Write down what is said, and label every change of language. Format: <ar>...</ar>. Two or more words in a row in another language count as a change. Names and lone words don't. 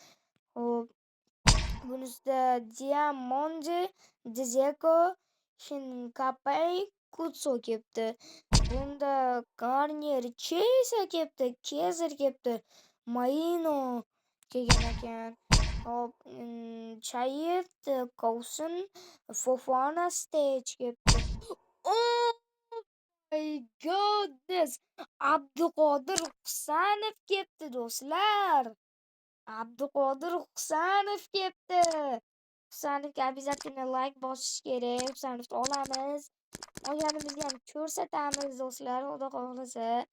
<uz>Bunisida Diamonde, Dzeko, Hinkapay, Kutso kelibdi. Bunda Garnier, Chesa kelibdi, Kezer kelibdi, Maino kelgan ekan. Chayet, Cousin, Fofana, Stage kelibdi.</uz> <en>Oh my goodness!</en> <uz>Abduqodir Husanov kelibdi do'stlar. Abduqodir Husanov kelibdi. Husanovga обязательно like bosish kerak. Husanovni olamiz. Olganimizni ham ko'rsatamiz do'stlar, xudo xohlasa.</uz>